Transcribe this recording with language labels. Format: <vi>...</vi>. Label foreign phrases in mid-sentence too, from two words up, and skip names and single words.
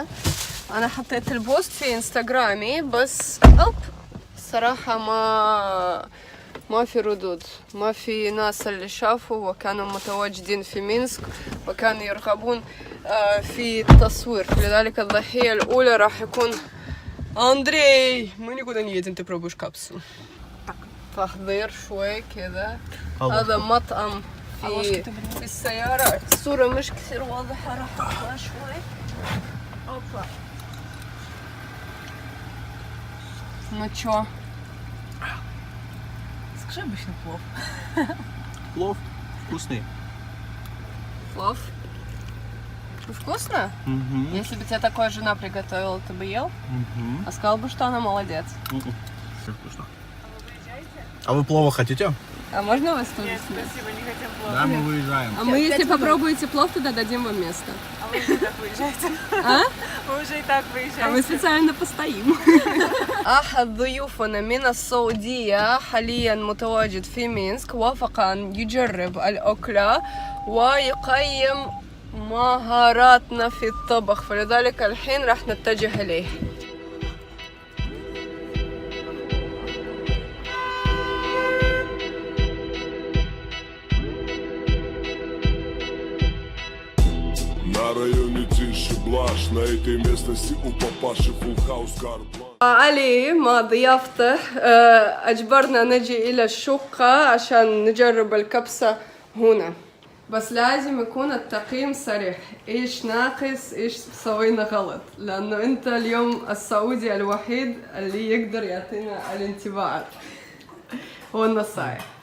<ar>أنا حطيت البوست في إنستغرامي بس صراحة ما في ردود، ما في ناس اللي شافوا وكانوا متواجدين في مينسك وكانوا يرغبون في التصوير. لذلك الضحية الأولى راح يكون أندري.</ar> <ru>Мы никуда не едем, ты пробуешь капсу.</ru> <ar>تحضير شوي كذا. هذا مطعم في السيارة. الصورة مش كثير واضحة راح أطلع شوي. أوبا.</ar> <ru>Ну чё? Скажи обычный плов. Плов вкусный. Плов? Вкусно? Угу. Если бы тебе такая жена приготовила, ты бы ел? Угу. А сказал бы, что она молодец. Все вкусно. А вы плова хотите? А можно у вас тоже? Нет, спасибо, не хотим плов. Да, мы выезжаем. А мы, если попробуете плов, тогда дадим вам место. А вы уже и так выезжаете. А? Вы уже и так А мы выезжаете. специально постоим.</ru> <ar>أحد ضيوفنا من السعودية حاليا متواجد في مينسك، وافق أن يجرب الأكلة ويقيم مهاراتنا في الطبخ، فلذلك الحين راح نتجه إليه.</ar> <ru>На районе тише блажь, на этой местности у папаши фулхаус карблан.</ru> <ar>علي مع ضيافته أجبرنا نجي إلى الشقة عشان نجرب الكبسة هنا، بس لازم يكون التقييم صريح، إيش ناقص إيش سوينا غلط، لأنه أنت اليوم السعودي الوحيد اللي يقدر يعطينا الانطباعات والنصائح.</ar>